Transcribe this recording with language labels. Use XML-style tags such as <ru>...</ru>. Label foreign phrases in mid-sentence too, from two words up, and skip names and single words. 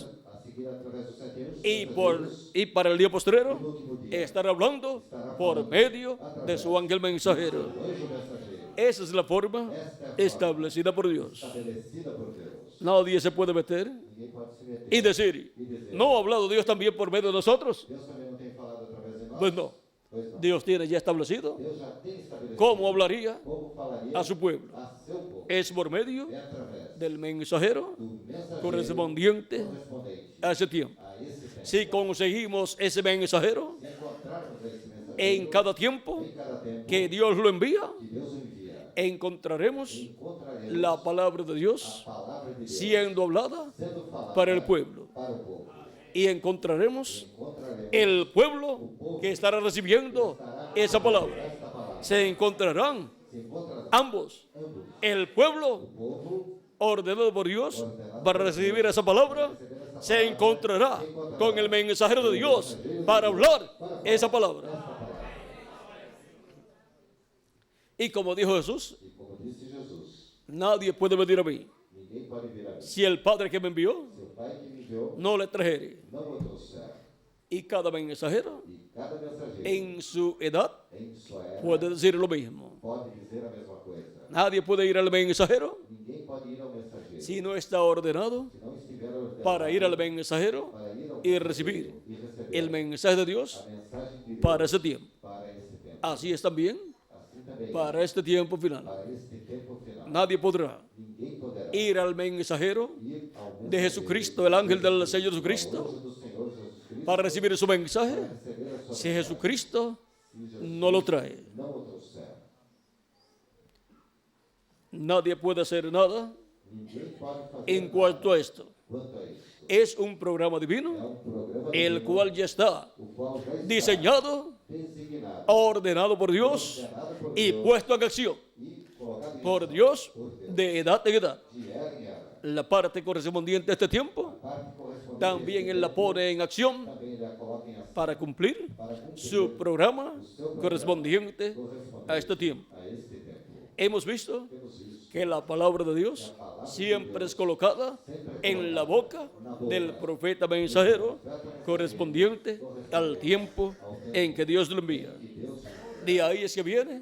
<pt>a seguir através dos 7 anos,</pt> <es>y para el día postrero</es> <pt>no último dia,</pt> <es>estar hablando por medio de su ángel mensajero.</es> <pt>o anjo mensageiro,</pt> <es>Esa es la forma establecida por Dios.</es> <pt>estabelecida por Deus.</pt> <es>Nadie se puede meter</es> <pt>Ninguém pode se meter</pt> <es>y decir,</es> <pt>e dizer,</pt> <es>¿no ha hablado Dios también por medio de nosotros?</es> <pt>Deus também não tem falado através de nós?</pt> <es>Pues no.</es> <pt>Pois não.</pt> <es>Dios tiene ya establecido</es> <pt>Deus já tem estabelecido</pt> <es>cómo hablaría</es> <pt>como falaria</pt> <es>a su pueblo.</es> <pt>a seu povo.</pt> <es>Es por medio</es> <pt>É através</pt> <es>del mensajero</es> <pt>do mensageiro</pt> <es>correspondiente</es> <pt>correspondente</pt> <es>a ese tiempo.</es> <pt>a esse tempo.</pt> <es>Si conseguimos ese mensajero</es> <pt>Se encontrarmos esse mensageiro</pt> <es>en cada tiempo</es> <pt>em cada tempo</pt> <es>que Dios lo envía,</es> <pt>que Deus envia,</pt> <es>encontraremos</es> <pt>encontraremos</pt> <es>la palabra de</es> <pt>a</pt> <es>Dios</es> <pt>palavra de Deus</pt> <es>siendo hablada</es> <pt>sendo falada</pt> <es>para el pueblo.</es> <pt>para o povo.</pt> <es>Y encontraremos</es> <pt>Encontraremos</pt> <es>el pueblo que estará recibiendo esa palabra.</es> <pt>esta palavra.</pt> <es>Se encontrarán</es> <pt>Se encontrará</pt> <es>ambos.</es> <pt>ambos,</pt> <es>El pueblo</es> <pt>o povo</pt> <es>ordenado por Dios para recibir esa palabra se encontrará con el mensajero de Dios para hablar esa palabra. Y como dijo Jesús,</es> <pt>e como disse Jesus,</pt> <es>nadie puede venir a mí</es> <pt>ninguém pode vir a mim.</pt> <es>si el Padre que me envió</es> <pt>Se o Pai que me enviou</pt> <es>no le trajere.</es> <pt>não o trouxer.</pt> <es>Y cada mensajero</es> <pt>E cada mensageiro,</pt> <es>en su edad</es> <pt>em sua era,</pt> <es>puede decir lo mismo.</es> <pt>pode dizer a mesma coisa.</pt> <es>Nadie puede ir al mensajero</es> <pt>Ninguém pode ir ao mensageiro</pt> <es>si no está ordenado</es> <pt>se não estiver ordenado</pt> <es>para ir al mensajero</es> <pt>para ir ao</pt> <es>y recibir</es> <pt>mensageiro e receber</pt> <es>el mensaje de</es> <pt>a</pt> <es>Dios</es> <pt>mensagem de Deus</pt> <es>para ese tiempo.</es> <pt>para esse tempo.</pt> <es>Así es también</es> <pt>Assim também,</pt> <es>para este tiempo final.</es> <pt>para este tempo final,</pt> <es>Nadie podrá</es> <pt>ninguém poderá</pt> <es>ir al mensajero</es> <pt>ir ao</pt> <es>de Jesucristo, el ángel del Señor</es> <pt>ao</pt> <es>Jesucristo,</es> <pt>anjo do Senhor Jesus Cristo</pt> <es>para recibir su mensaje</es> <pt>para receber a sua</pt> <es>si</es> <pt>mensagem,</pt> <es>Jesucristo</es> <pt>se Jesus</pt> <es>no lo trae.</es> <pt>não o trouxer.</pt> <es>Nadie puede hacer nada</es> <pt>Ninguém pode fazer</pt> <es>en cuanto a esto.</es> <pt>quanto a isso.</pt> <es>Es un programa</es> <pt>É</pt> <es>divino,</es> <pt>programa</pt> <es>el</es> <pt>divino,</pt> <es>cual ya está</es> <pt>o qual já está</pt> <es>diseñado,</es> <pt>designado,</pt> <es>ordenado por Dios</es> <pt>ordenado por</pt> <es>y</es> <pt>Deus</pt> <es>puesto en acción</es> <pt>e colocado em</pt> <es>por</es> <pt>ação</pt> <es>Dios</es> <pt>por Deus,</pt> <es>de edad en edad.</es> <pt>de era em era.</pt> <es>La parte correspondiente a este tiempo</es> <pt>Parte correspondente</pt> <es>también él la pone en acción</es> <pt>também ele a coloca em ação</pt> <es>para cumplir</es> <pt>para cumprir</pt> <es>su programa</es> <pt>o seu programa</pt> <es>correspondiente</es> <pt>correspondente</pt> <es>a este tiempo.</es> <pt>a este tempo.</pt> <es>Hemos visto</es> <pt>Temos visto</pt> <es>que la palabra de Dios siempre es colocada en la boca del profeta mensajero correspondiente al tiempo en que Dios lo envía. De ahí es que viene</es>